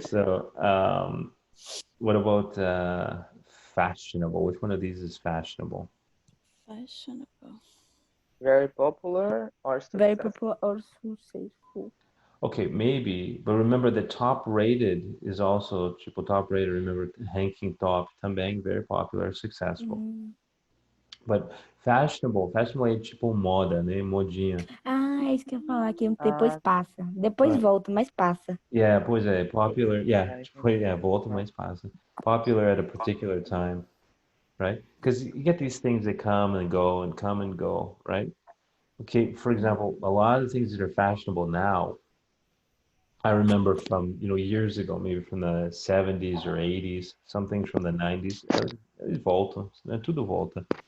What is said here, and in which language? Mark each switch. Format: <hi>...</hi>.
<en>So, what about fashionable? Which one of these is fashionable? Fashionable. Very popular or successful? Very popular or successful. Okay, maybe, but remember the top rated is also triple top rated. Remember, hanking top, também very popular, successful. But fashionable</en> <pt>é tipo moda, né? Modinha. Ah, é isso que eu ia falar, que depois passa. Depois volta, mas passa. Yeah, pois é, popular, volta, mas passa.</pt> <en>Popular at a particular time, right? Because you get these things that come and go, right? Okay, for example, a lot of things that are fashionable now, I remember from, years ago, maybe from the 70s or 80s, some things from the 90s,</en> <pt>voltam, tudo volta.</pt>